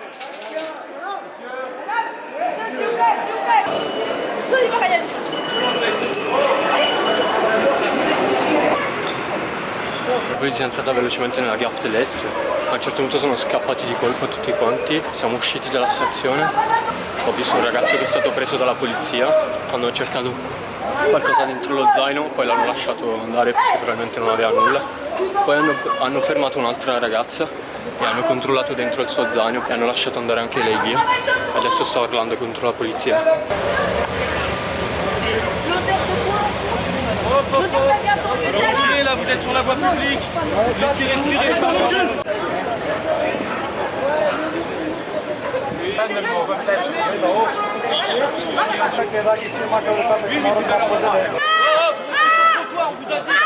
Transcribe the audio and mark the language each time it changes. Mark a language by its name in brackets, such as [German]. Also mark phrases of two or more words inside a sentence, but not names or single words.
[French] S'il vous plaît. Soyez pas réaliste. [Italian] Poi si è entrata velocemente nella Gare de l'Est, a un certo punto sono scappati di colpo tutti quanti, siamo usciti dalla stazione, ho visto un ragazzo che è stato preso dalla polizia, hanno cercato qualcosa dentro lo zaino, poi l'hanno lasciato andare perché probabilmente non aveva nulla, poi hanno fermato un'altra ragazza e hanno controllato dentro il suo zaino e hanno lasciato andare anche lei via, adesso sta urlando contro la polizia. [French] Reculez là, vous êtes sur la voie publique. Laissez respirer ça. Pourquoi on vous a dit?